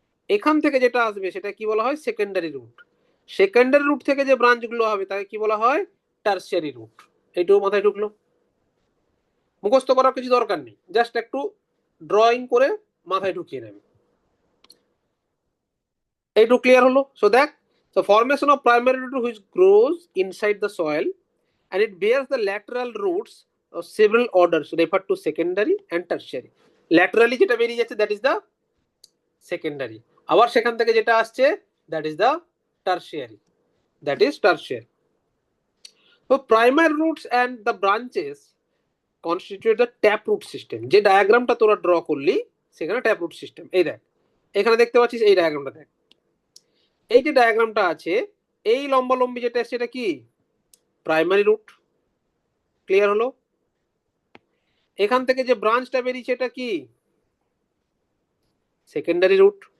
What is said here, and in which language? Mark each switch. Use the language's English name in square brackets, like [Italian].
[Bangla] এখান থেকে যেটা আসবে সেটা কি বলা হয়, সেকেন্ডারি রুট। সেকেন্ডারি রুট থেকে যে ব্রাঞ্চগুলো হবে তাকে কি বলা হয়, টার্সিয়ারি রুট। এইটুকু মাথায় ঢুকলো? মুখস্থ করার কিছু দরকার নেই, জাস্ট একটু ড্রয়িং করে মাথায় ঢুকিয়ে নেবে। এইটুকু ক্লিয়ার হলো? সো দেখ, [English] so formation of primary root which grows inside the soil and it bears the lateral roots of several orders referred to secondary and tertiary. Laterally [Bangla] যেটা বেরিয়ে যাচ্ছে [English] that is the secondary, [Bangla] আবার সেখান থেকে যেটা আসছে [English] that is the tertiary, that is tertiary. So primary roots and the branches constitute the tap root system. [Bangla] যে ডায়াগ্রামটা তোরা ড্র করলি সেখানে ট্যাপ রুট সিস্টেম। এই দেখ, এখানে দেখতে পাচ্ছিস, এই ডায়াগ্রামটা দেখ, এই যে ডায়াগ্রামটা আছে, এই লম্বালম্বি যেটা আসছে এটা কি, প্রাইমারি রুট। ক্লিয়ার হলো? এখান থেকে যে ব্রাঞ্চটা বেরিয়েছে এটা কি, সেকেন্ডারি রুট।